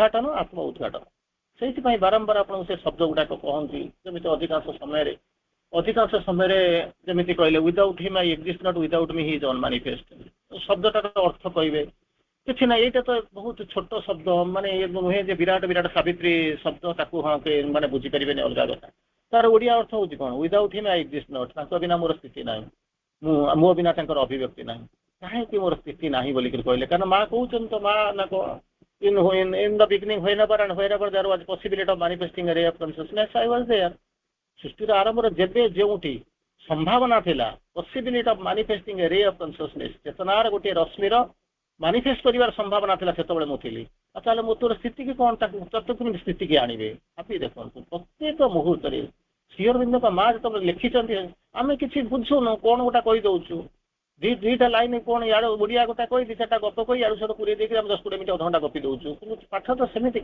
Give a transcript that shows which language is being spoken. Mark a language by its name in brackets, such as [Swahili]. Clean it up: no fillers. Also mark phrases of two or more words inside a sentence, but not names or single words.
[Odia] ଉଦ୍ଘାଟନ, ଆତ୍ମ ଉଦ୍ଘାଟନ ସେଇଥିପାଇଁ ବାରମ୍ବାର ଆପଣଙ୍କୁ ସେ ଶବ୍ଦ ଗୁଡାକ କହନ୍ତି ଯେମିତି ଅଧିକାଂଶ ସମୟରେ ଯେମିତି କହିଲେ [English] without him I exist not without me he is unmanifest [Odia] ଶବ୍ଦଟାର ଅର୍ଥ କହିବେ କିଛି ନାହିଁ ଏଇଟା ତ ବହୁତ ଛୋଟ ଶବ୍ଦ ମାନେ ନୁହେଁ ଯେ ବିରାଟ ବିରାଟ ସାବିତ୍ରୀ ଶବ୍ଦ ତାକୁ ହଁ ମାନେ ବୁଝିପାରିବେନି ଅଲଗା କଥା ତାର ଓଡିଆ ଅର୍ଥ ହଉଛି କଣ [English] without him I exist not [Odia] ତାଙ୍କ ବିନା ମୋର ସ୍ଥିତି ନାହିଁ ମୋ ବିନା ତାଙ୍କର ଅଭିବ୍ୟକ୍ତି ନାହିଁ କାହିଁକି ମୋର ସ୍ଥିତି ନାହିଁ ବୋଲିକରି କହିଲେ କାରଣ ମା କହୁଛନ୍ତି ତ ମା ନା କଣ [English] in the beginning whenever there was possibility of manifesting a ray of consciousness I was there [Odia] ସୃଷ୍ଟିର ଆରମ୍ଭରେ ଯେବେ ଯେଉଁଠି ସମ୍ଭାବନା ଥିଲା [English] possibility of manifesting a ray of consciousness [Odia] ଚେତନାର ଗୋଟିଏ ରଶ୍ମିର ମାନିଫେଷ୍ଟ କରିବାର ସମ୍ଭାବନା ଥିଲା ସେତେବେଳେ ମୁଁ ଥିଲି ତାହେଲେ ମୁଁ ତୋର ସ୍ଥିତିକି କଣ ତାକୁ କେମିତି ସ୍ଥିତିକି ଆଣିବେ ଭାବି ଦେଖନ୍ତୁ ପ୍ରତ୍ୟେକ ମୁହୂର୍ତ୍ତରେ ଶ୍ରୀ ଅରବିନ୍ଦଙ୍କ ମା ଯେତେବେଳେ ଲେଖିଛନ୍ତି ଆମେ କିଛି ବୁଝୁନୁ କଣ ଗୋଟା କହିଦଉଛୁ ଦୁଇଟା ଲାଇନ କଣ ଇଆଡେ ଓଡିଆ ଗୋଟା କହିଦି ସେଟା ଗପ କହି ଆଡୁ ସଡୁ ପୁରେଇ ଦେଇକି ଆମେ 10-20 ମିନିଟ୍ ଅଧଘଣ୍ଟା ଗପି ଦଉଛୁ କିନ୍ତୁ ପାଠ ତ ସେମିତିକା